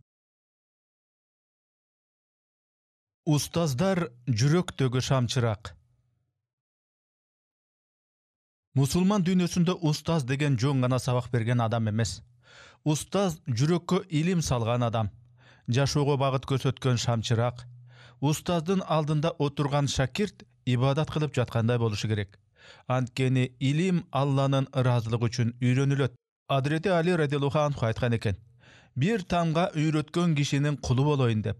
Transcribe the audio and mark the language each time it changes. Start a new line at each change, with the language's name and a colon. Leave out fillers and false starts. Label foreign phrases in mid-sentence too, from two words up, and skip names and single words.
Kyrgyz: Устаздар жүрөктөгү шамчырак. Мусулман дүйнөсүндө устаз деген жөн гана сабак берген адам эмес. Устаз жүрөккө илим салган адам. Жашоого багыт көрсөткөн шамчырак. Устаздын алдында отурган шакирт ибадат кылып жаткандай болушу керек. Анткени илим Алланын ыраазылыгы үчүн үйрөнүлөт. Адрети Али
Arabic: رضي الله عنه
Kyrgyz: айткан экен. Бир тамга үйрөткөн кишинин кулу болоюн деп.